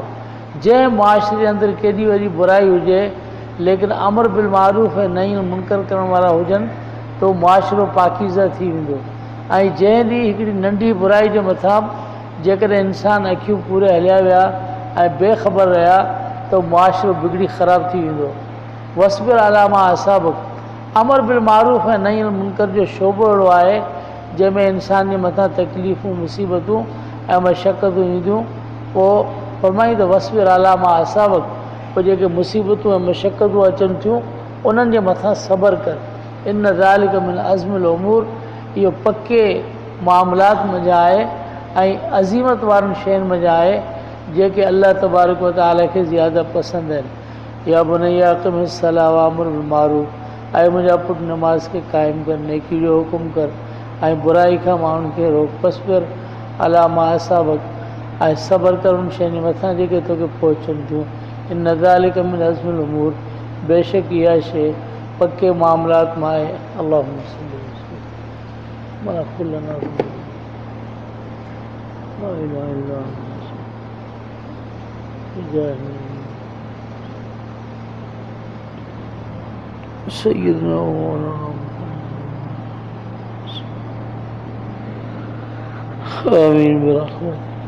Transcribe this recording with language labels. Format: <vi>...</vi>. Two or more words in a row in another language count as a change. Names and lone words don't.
<sd>जंहिं मुआशिरे जे अंदरि केॾी वॾी बुराई हुजे लेकिन</sd> <ar>أمر بالمعروف</ar> <sd>ऐं</sd> <ar>نهي عن المنكر</ar> <sd>करण वारा हुजनि त उहो मुआशिरो पाकीज़ा थी वेंदो। ऐं जंहिं ॾींहुं हिकिड़ी नंढी बुराई जे मथां जेकॾहिं इंसान अखियूं पूरे हलिया विया ऐं बेख़बर रहिया त मुआशिरो बिगड़ी ख़राब थी वेंदो।</sd> <ar>واصبر على ما أصابك, أمر بالمعروف</ar> <sd>ऐं</sd> <ar>نهي عن المنكر</ar> <sd>जो शोबो अहिड़ो आहे जंहिंमें इंसान जे मथां तकलीफ़ूं मुसीबतूं ऐं मशक़तूं ईंदियूं। पोइ फरमाई त</sd> <ar>واصبر على ما أصابك,</ar> <sd>पोइ जेके मुसीबतूं ऐं मशक़तूं अचनि थियूं उन्हनि जे मथां सब्र कर।</sd> <ar>إن ذلك من عزم الأمور,</ar> <sd>इहो पके मामलात मंझि आहे ऐं अज़ीमत वारनि शयुनि मंझि आहे जे कि अल्लाह</sd> <ar>تبارك وتعالى</ar> <ur>کے زیادہ پسند ہے.</ur> <ar>يا بني أقم الصلاة وأمر بالمعروف,</ar> <sd>आए मुंहिंजा पुट नमाज के क़ाइम कर, नेकी जो हुकुम कर ऐं बुराई खां माण्हुनि खे रोक।</sd> <ar>فاصبر على ما أصابك,</ar> <sd>ऐं सब्र कर उन शयुनि मथां जेके तोखे पहुचनि थियूं।</sd> <ar>إن ذلك من عزم الأمور,</ar> <sd>बेशक इहा शइ पके मामलात में आहे।</sd> <ar>اللهم صل على كلنا لا إله إلا سيدنا ومولانا آمين برحمتك.</ar>